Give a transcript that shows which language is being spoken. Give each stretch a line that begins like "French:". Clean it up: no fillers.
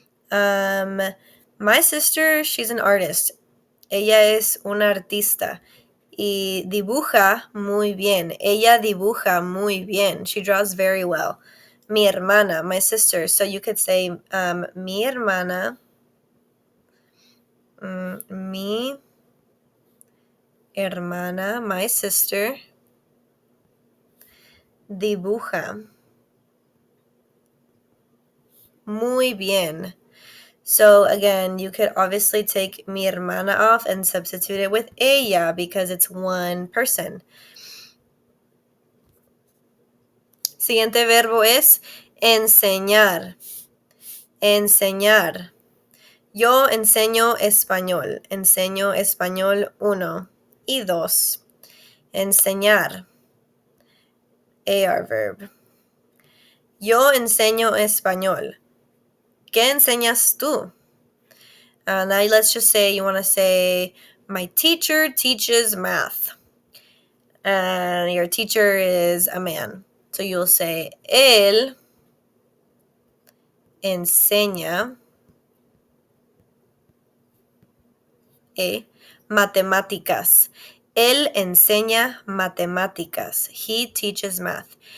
English: My sister, she's an artist.
Spanish: Ella es una artista. Y dibuja muy bien. Ella dibuja muy bien.
English: She draws very well.
Spanish: Mi hermana,
English: my sister. So you could say
Spanish: mi hermana. Mi hermana,
English: my sister,
Spanish: dibuja muy bien.
English: So again, you could obviously take
Spanish: mi hermana
English: off and substitute it with ella because it's one person.
Spanish: Siguiente verbo es enseñar. Enseñar. Yo enseño español. Enseño español 1 y 2. Enseñar.
English: AR verb.
Spanish: Yo enseño español. ¿Qué enseñas tú?
English: Now let's just say you want to say, my teacher teaches math. And your teacher is a man. So you'll say,
Spanish: él enseña matemáticas.
English: Él enseña matemáticas. He teaches math.